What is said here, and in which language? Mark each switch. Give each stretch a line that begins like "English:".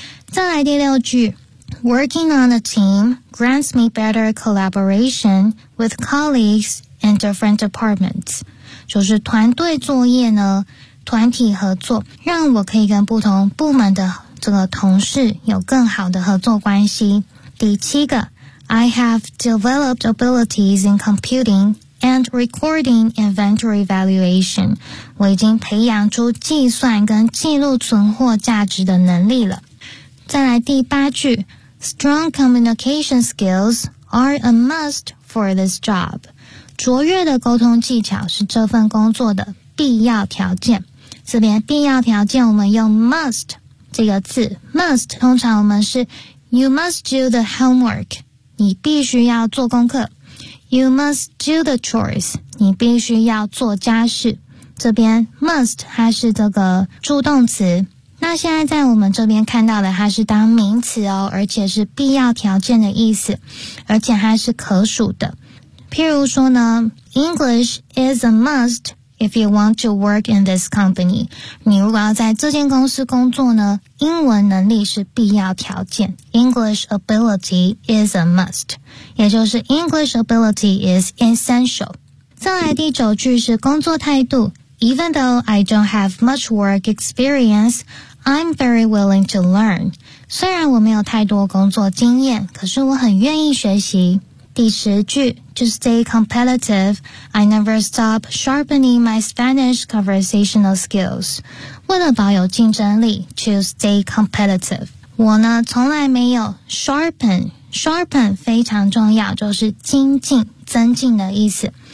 Chinese: 再来第六句
English: working on a team grants me better collaboration with colleagues in different departments
Chinese: 就是团队作业呢团体合作让我可以跟不同部门的这个同事有更好的合作关系第七个
English: I have developed abilities in computing and recording inventory valuation.
Chinese: 我已经培养出计算跟记录存货价值的能力了。再来第八句
English: ,strong communication skills are a must for this job.
Chinese: 卓越的沟通技巧是这份工作的必要条件。这边必要条件我们用 must 这个字 ,must 通常我们是
English: you must do the homework.
Chinese: 你必须要做功课
English: You must do the chores
Chinese: 你必须要做家事这边 must 它是这个助动词，那现在在我们这边看到的它是当名词哦，而且是必要条件的意思，而且它是可数的。譬如说呢，
English: English is a must if you want to work in this company.
Chinese: 你如果要在这间公司工作呢，英文能力是必要条件。
English: English ability is a must. 也就是 English ability is essential.
Chinese: 再来第九句是工作态度。
English: Even though I don't have much work experience, I'm very willing to learn.
Chinese: 虽然我没有太多工作经验，可是我很愿意学习。第十句
English: ,to stay competitive, I never stop sharpening my Spanish conversational skills.
Chinese: 为了保有竞争力 ,
English: to stay competitive.
Chinese: 我呢从来没有 sharpen 非常重要，就是精进增进的意思。